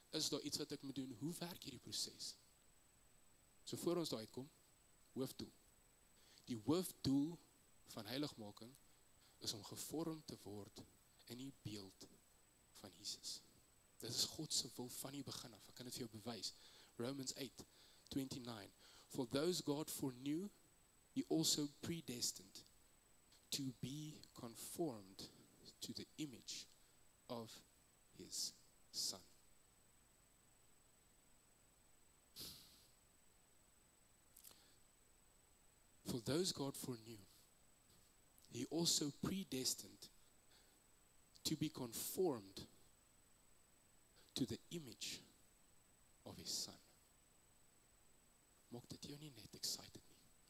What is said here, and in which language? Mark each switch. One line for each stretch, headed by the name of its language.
Afrikaans: Is daar iets wat ek moet doen? Hoe werk hierdie proses? So voor ons daar uitkom, hoofdoel. Die hoofdoel van heiligmaking is om gevorm te word in die beeld van Jesus. Dit is God se wil van die begin af. Ek kan dit vir jou bewys.
English: Romans 8:29. For those God foreknew, he also predestined to be conformed to the image of his Son. For those God foreknew, he also predestined to be conformed to the image of his Son.
Afrikaans: Maak dit jou nie net excited nie.